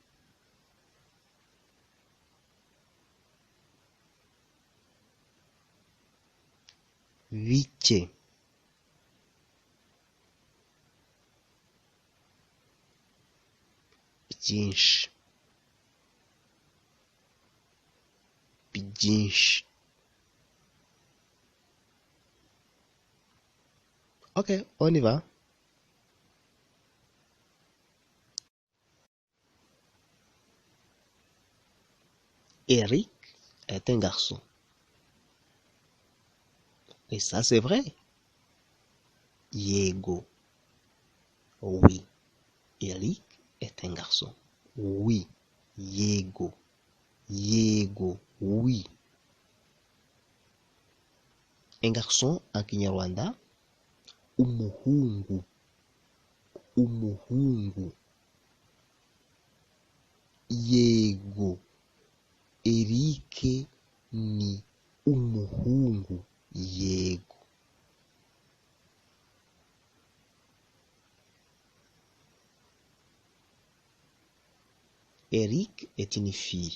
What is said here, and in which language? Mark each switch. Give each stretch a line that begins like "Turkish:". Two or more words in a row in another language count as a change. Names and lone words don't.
Kinyarwanda: Bike. Byinshi. Byinshi.
French: Ok, on y va. Eric est un garçon. Et ça, c'est vrai. Yego. Oui. Eric est un garçon. Oui.
Kinyarwanda: Yego. Yego.
French: Oui. Un garçon en Kinyarwanda.
Kinyarwanda: Umuhungu. Umuhungu. Yego. Eric ni umuhungu.
French: Yego. Eric est une fille.